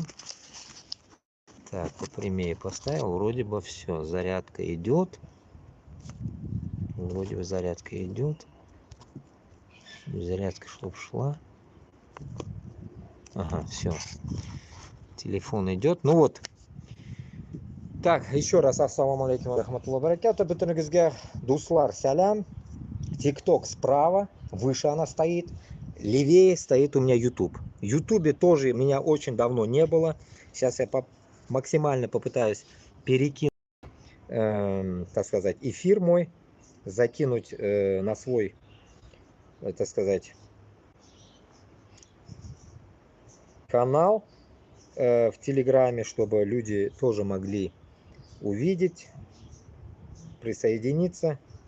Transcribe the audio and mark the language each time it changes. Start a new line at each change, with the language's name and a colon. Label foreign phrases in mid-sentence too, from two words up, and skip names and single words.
Russian: Так, попрямее поставил. Вроде бы все. Зарядка идет. Вроде бы зарядка идет. Зарядка чтоб шла. Ага, все. Телефон идет. Ну вот. Так, еще раз
Arabic: السلام عليكم ورحمة الله وبركاته.
Tatar: Бүтүнүгүзгө дуслар салям.
Russian: ТикТок справа, выше она стоит. Левее стоит у меня YouTube. В Ютубе тоже меня очень давно не было. Сейчас я максимально попытаюсь перекинуть, так сказать, эфир мой, закинуть на свой, так сказать, канал в Телеграме, чтобы люди тоже могли увидеть, присоединиться.